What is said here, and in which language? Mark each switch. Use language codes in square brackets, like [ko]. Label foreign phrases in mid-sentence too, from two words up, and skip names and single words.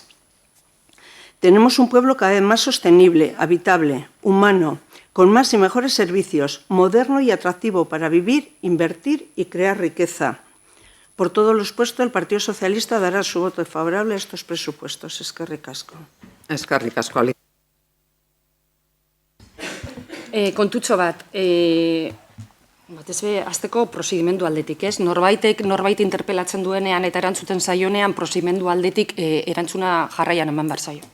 [es] Tenemos un pueblo cada vez más sostenible, habitable, humano, con más y mejores servicios, moderno y atractivo para vivir, invertir y crear riqueza. Por todo lo expuesto, el Partido Socialista dará su voto favorable a estos presupuestos. [eu] Eskerrik asko. Eskerrik asko, Ali. Kontutxo bat, batez be, azteko prozedimendu aldetik, ez? Norbait interpelatzen duenean eta erantzuten zaionean prozedimendu aldetik erantzuna jarraian eman behar zaio.